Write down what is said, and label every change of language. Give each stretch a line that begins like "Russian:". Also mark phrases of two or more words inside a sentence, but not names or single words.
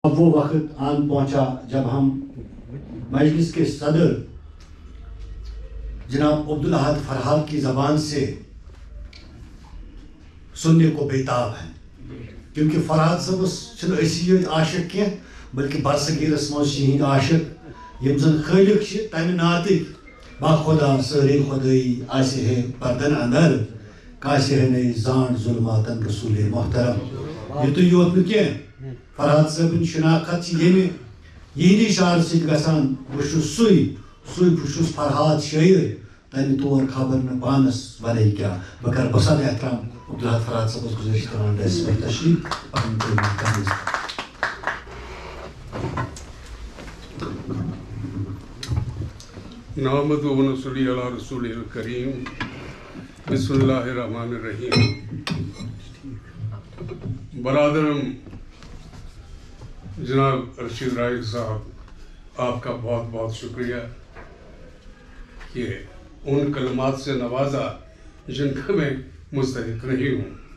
Urdu: اب وہ وقت آن پہنچا جب ہم مجلس کے صدر جناب عبدالاحد فرحات کی زبان سے سننے کو بیتاب ہیں، کیونکہ فرحات
Kashmiri: صبس چھن اسی عاشق کی بلکہ برصغیرس مز ہند عاشق یم زن خالق تمہ ناتک با خدا ساری خدائی آسہ ہے پردن اندر کاسہ ہے نئی زان ظلماتن رسول محترم یہ تو یوت نہ کی فرحات صبن شناخت یہندی شعر ست گژھان بہ چھس فرحات شاعر تمہ طور خبر نہ پانس ورے کیا بہ کر بسان احترام عبدالاحد فرحات صبس گزارش کران ڈیس پہ تشریف پنن تعریف کرنس
Arabic: نحمد و نصلی علی رسول الکریم بسم اللہ الرحمن الرحیم.
Urdu: برادرم جناب رشید رائق صاحب، آپ کا بہت بہت شکریہ کہ ان کلمات سے نوازا جن کا میں مستحق نہیں ہوں.